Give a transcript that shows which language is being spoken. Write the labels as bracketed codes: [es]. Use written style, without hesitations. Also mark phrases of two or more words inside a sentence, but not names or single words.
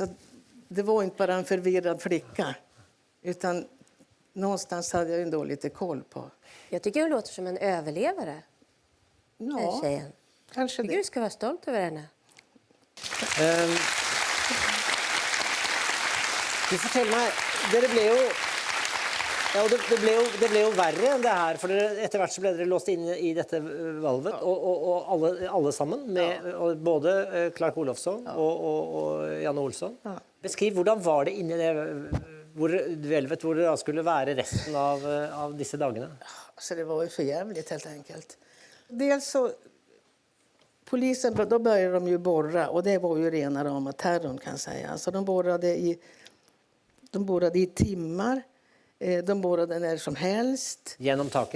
[sv] Det var inte bara en förvirrad flicka. Utan någonstans hade jag ändå lite koll på. Jag tycker hon låter som en överlevare. Ja, tjejen. Kanske jag tycker det. du ska vara stolt över henne. [no] Du fortell meg, dere ble jo ja, det ble jo verre enn det her, for etter hvert så ble dere låst inn i dette valvet, og alle sammen, med både Clark Olofsson og Janne Olsson. Ja. Beskriv, hvordan var det inne i det velvet, hvor det da skulle være resten av disse dagene? [sv] Så det var ju för jävligt helt enkelt. Dels så polisen, då började de ju borra och det var ju rena rama terrorn kan jag säga. Alltså de borrade i timmar, de borrade när som helst. Genom taket?